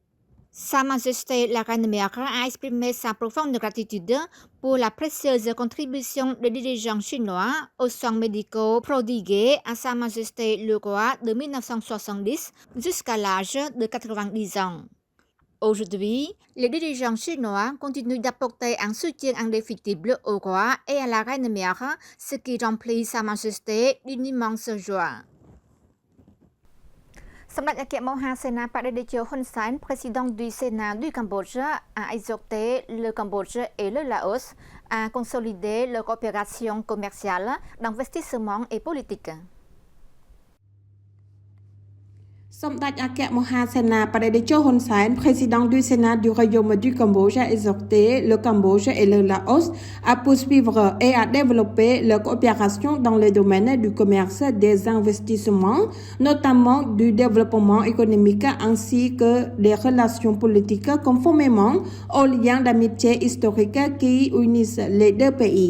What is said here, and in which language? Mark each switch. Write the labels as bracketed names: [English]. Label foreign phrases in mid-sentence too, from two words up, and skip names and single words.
[French] Sa Majesté la Reine Mère a exprimé sa profonde gratitude pour la précieuse contribution des dirigeants chinois aux soins médicaux prodigués à Sa Majesté le Roi de 1970 jusqu'à l'âge de 90 ans. Aujourd'hui, les dirigeants chinois continuent d'apporter un soutien indéfectible au roi et à la Reine Mère, ce qui remplit Sa Majesté d'une immense joie. សម្ដេចអគ្គមហាសេនាបតីតេជោ Hun Sen, président du Sénat du Cambodge, a exhorté le Cambodge et le Laos à consolider leur coopération commerciale, d'investissement et politique. សម្ដេចអគ្គមហាសេនាបតីតេជោ Hun Sen, président du Sénat du Royaume du Cambodge, a exhorté le Cambodge et le Laos à poursuivre et à développer leur coopération dans le domaine du commerce, des investissements, notamment du développement économique ainsi que des relations politiques conformément aux liens d'amitié historiques qui unissent les deux pays.